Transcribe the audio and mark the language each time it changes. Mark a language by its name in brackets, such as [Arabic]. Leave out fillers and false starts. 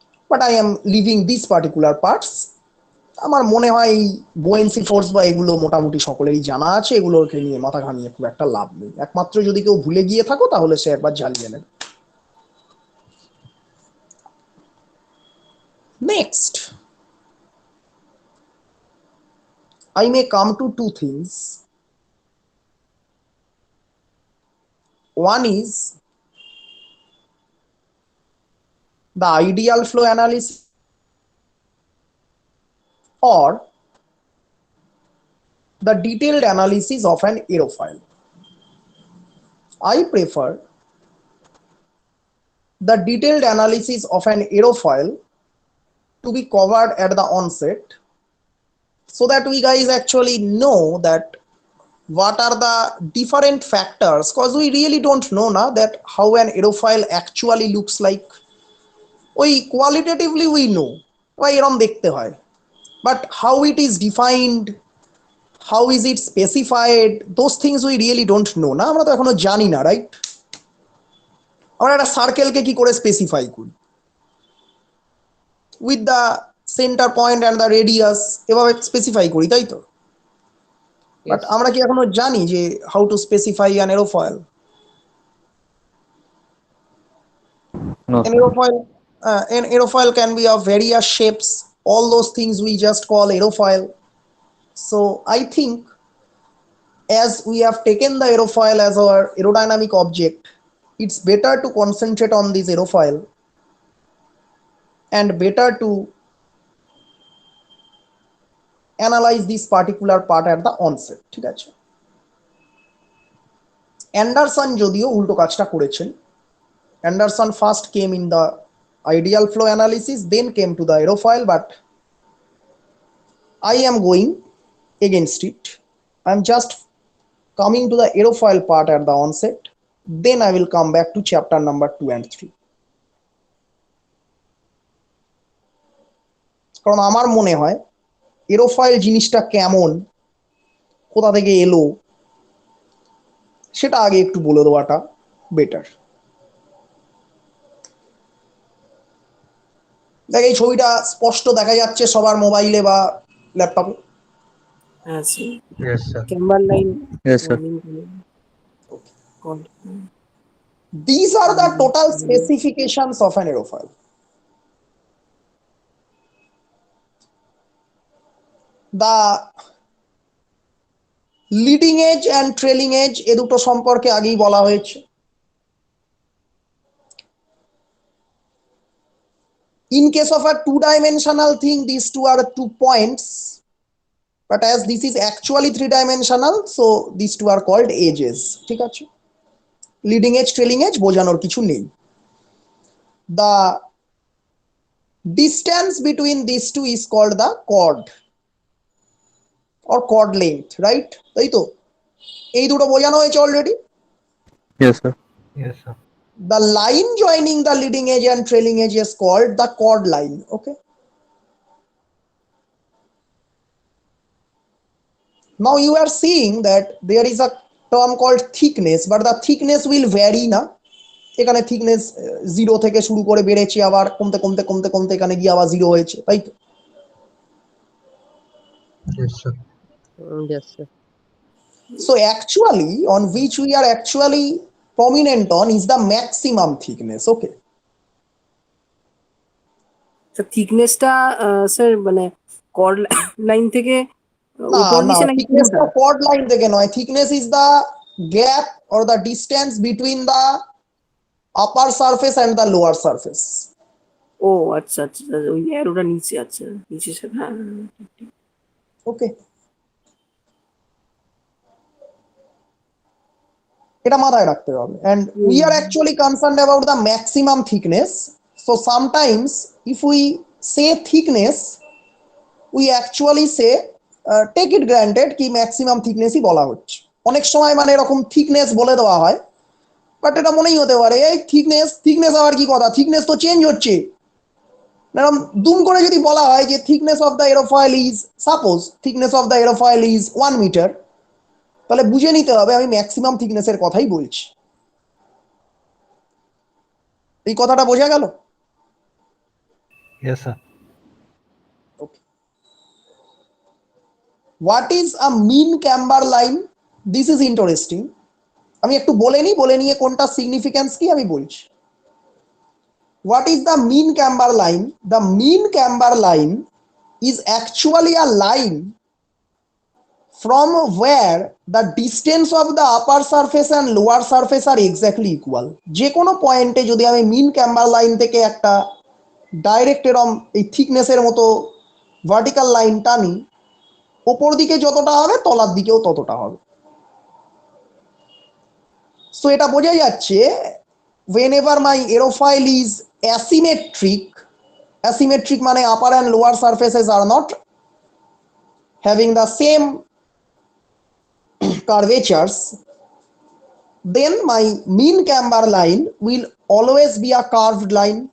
[English] But I am living this particular parts. [Bangla] আমার মনে হয় এই বোয়েন্সি ফোর্স বা এগুলো মোটামুটি সকলেরই জানা আছে, এগুলোকে নিয়ে মাথা ঘামিয়ে খুব একটা লাভ নেই। একমাত্র যদি কেউ ভুলে গিয়ে থাকো তাহলে সে একবার জ্বালিয়ে নেবে। [English] Next, I may come to two things. One is the ideal flow analysis or the detailed analysis of an aerofoil. I prefer the detailed analysis of an aerofoil to be covered at the onset, so that we guys actually know that what are the different factors, because we really don't know now that how an aerofoil actually looks like. ওই qualitatively we know why [Bangla] এরকম দেখতে হয়, [English] but how it is defined, how is it specified, those things we really don't know না, [Bangla] আমরা তো এখনো জানি না, [English] Right? [Bangla] আমরা একটা সার্কেলকে কি করে স্পেসিফাই করি? [English] with the centre point and the radius, [Bangla] এভাবে স্পেসিফাই করি, তাই তো? [English] But Yes. [Bangla] আমরা কি এখনো জানি যে [English] How to specify an aerofoil? No, An sir. aerofoil, an aerofoil can be of various shapes. All those things we just call aerofoil. So I think as we have taken the aerofoil as our aerodynamic object, it's better to concentrate on this aerofoil and better to analyze this particular part at the onset. [Bangla] ঠিক আছে, Anderson যদিও উল্টো কাজটা করেছেন। [English] Anderson first came in the ideal flow analysis, then came to the aerofoil, but I am going against it. I'm just coming to the aerofoil part at the onset, then I will come back to chapter number 2 and 3. [Bangla] কারণ আমার মনে হয় এরোফয়েল জিনিসটা কেমন, কোথা থেকে এলো, সেটা আগে একটু বলে দেওয়াটা বেটার। দেখ, এই ছবিটা স্পষ্ট দেখা যাচ্ছে সবার মোবাইলে বা ল্যাপটপে? হ্যাঁ sir, [English] Yes, sir. Camber line Yes, sir. These are the total specifications of an aerofoil. The leading edge and trailing edge [Bangla] এ দুটো সম্পর্কে আগেই বলা হয়েছে। [English] In case of a two-dimensional thing, these two are 2 points, but as this is actually 3-dimensional, so these two are called edges. [Bangla] ঠিক আছে, leading age trailing age বোঝানোর কিছু নেই। [English] The distance between these two is called the chord or chord length, right? [Bangla] তাই তো, এই দুটো বোঝানো হয়েছে already. [English] Yes, sir. Yes, sir. The line joining the leading edge and trailing edge is called the chord line. Okay, now you are seeing that there is a term called thickness, but the thickness will vary না। [Bangla] এখানে thickness 0 থেকে শুরু করে বেড়েছে, আবার কমতে কমতে কমতে কমতে এখানে গিয়ে আবার 0 হয়েছে, তাই তো? [English] Yes, sir. Yes, sir. So actually on which we are actually prominent on is the maximum thickness. Okay, [Bangla] sir থিকনেসটা sir মানে কর্ড লাইন থেকে না উপর না, নিচে নাকি [English] thickness [Bangla] কোনটা? টা chord line থেকে নয়। [English] thickness is the gap or the distance between the upper surface and the lower surface. [Bangla] ও আচ্ছা আচ্ছা, ওই অ্যারোটা নিচে, আচ্ছা নিচে স্যার, হ্যাঁ [English] Okay, [Bangla] এটা মাথায় রাখতে হবে, [English] and we are actually concerned about the maximum thickness. So sometimes if we say thickness, we actually say take it granted কি maximum thickness [Bangla] ই বলা হচ্ছে। অনেক সময় মানে এরকম thickness বলে দেওয়া হয়, বাট এটা মনেই হতে পারে এই thickness thickness আবার কি কথা, thickness তো চেঞ্জ হচ্ছে। এরকম দুম করে যদি বলা হয় যে [English] thickness of the aerofoil is, suppose thickness of the aerofoil is 1 meter, [Bangla] তাহলে বুঝে নিতে হবে আমি ম্যাক্সিমাম থিকনেসের কথাই বলছি। এই কথাটা বোঝা গেল? [English] Yes, sir. Okay. What is a mean camber line? This is interesting. [Bangla] আমি একটু বলে নিয়ে কোনটা সিগনিফিক্যান্স কি আমি বলছি। [English] What is the mean camber line? The mean camber line is actually a line from where the distance of the upper surface and lower surface are exactly equal. [Bangla] যে কোনো পয়েন্টে যদি আমি মিন ক্যাম্বার লাইন থেকে একটা ডাইরেক্ট এরম এই থিকনেসের মতো ভার্টিক্যাল লাইন টানি, ওপর দিকে যতটা হবে তলার দিকেও ততটা হবে। [English] so [Bangla] এটা বোঝা যাচ্ছে [English] whenever my aerofoil is asymmetric মানে upper and lower surfaces are not having the same curvatures, then my mean camber line will always be a curved line.